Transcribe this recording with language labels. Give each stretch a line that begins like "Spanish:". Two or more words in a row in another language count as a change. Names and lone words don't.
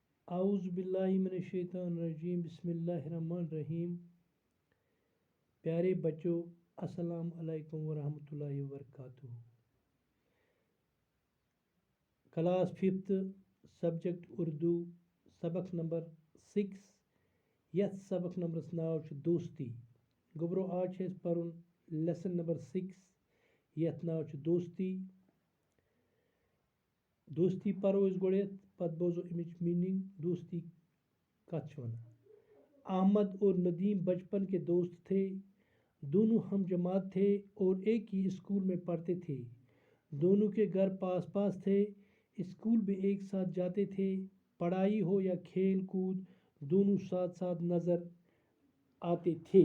Arabic: اعوذ باللہ من الشیطان الرجیم بسم اللہ الرحمن الرحیم.
Urdu: پیارے بچوں،
Arabic: السلام علیکم ورحمۃ اللہ وبرکاتہ.
Kashmiri: کلاس 5 سبجیکٹ اردو سبق نمبر 6 یتھ سبق نمبرس ناو چھ دوستی. گوبرو آج چھ اس پرن
English: lesson number 6
Kashmiri: یتھ ناو چھ دوستی. دوستی پرو اس گوڑیت پت بوزو امچ میننگ. دوستی کت چھ ونان.
Urdu: احمد اور ندیم بچپن کے دوست تھے. دونوں ہم جماعت تھے اور ایک ہی اسکول میں پڑھتے تھے. دونوں کے گھر پاس پاس تھے. اسکول بھی ایک ساتھ جاتے تھے. پڑھائی ہو یا کھیل کود دونوں ساتھ ساتھ نظر آتے تھے.